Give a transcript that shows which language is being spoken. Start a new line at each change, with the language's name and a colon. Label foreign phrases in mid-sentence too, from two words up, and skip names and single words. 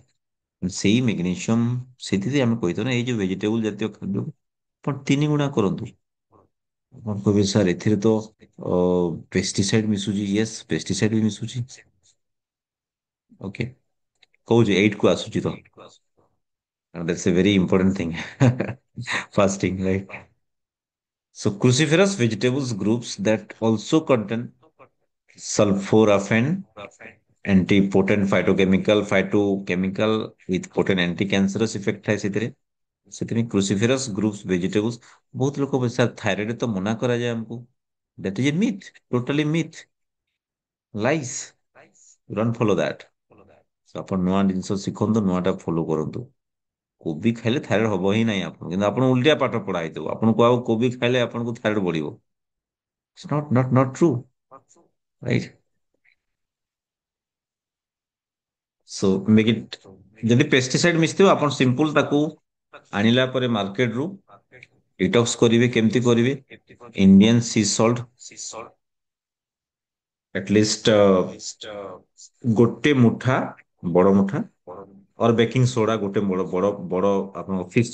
Odia: ସେଇ ମେଗ୍ନେସିୟମ ସେଥିରେ ଆମେ କହିଥାଉ ନା ଏଇ ଯୋଉ ଭେଜିଟେବୁଲ ଜାତୀୟ ଖାଦ୍ୟ ଆପଣ ତିନି ଗୁଣା କରନ୍ତୁ। ଆପଣ କହିବେ ସାର୍ ଏଥିରେ ତ ପେଷ୍ଟିସାଇଡ ମିଶୁଛି
English: yes pesticide
Odia: ବି ମିଶୁଛି। ଓକେ କହୁଛି ଏଇଟ କୁ ଆସୁଛି ତ
English: that's a very important thing fasting right so cruciferous vegetables groups that also contain sulforaphane anti-potent phytochemical with potent anti-cancerous effect
Odia: ଥାଏ ସେଥିରେ ସେଥିପାଇଁ
English: cruciferous groups vegetables
Odia: ବହୁତ ଲୋକ ସାର୍ ଥାଇରଏଡ୍ ତ ମନା କରାଯାଏ ଆମକୁ
English: that is a myth totally myth lies don't follow that so
Odia: ଆପଣ ନୂଆ ଜିନିଷ ଶିଖନ୍ତୁ ନୂଆଟା ଫଲୋ କରନ୍ତୁ। କୋବି ଖାଇଲେ ଥାଇରଏଡ୍ ହବ ହିଁ ନାହିଁ ଆପଣ କିନ୍ତୁ ଆପଣ ଉଲଟିଆ ପାଠ ପଢା ହେଇଥିବ ଆପଣଙ୍କୁ ଆଉ କୋବି ଖାଇଲେ ଆପଣଙ୍କୁ ଥାଇରଏଡ୍ ବଢିବ
English: it's not true right so make it
Odia: ଯଦି ପେଷ୍ଟିସାଇଡ ମିଶିଥିବ ଆପଣ ସିମ୍ପଲ ତାକୁ ଆଣିଲା ପରେ ମାର୍କେଟ ରୁ ଡିଟକ୍ସ କରିବେ କେମିତି କରିବେ
English: Indian sea salt
Odia: ଆଟଲିଷ୍ଟ ଗୋଟେ ମୁଠା ବଡ ମୁଠା
English: or baking soda
Odia: ଗୋଟେ ବଡ ବଡ ବଡ ଆପଣଙ୍କ ଫିଷ୍ଟ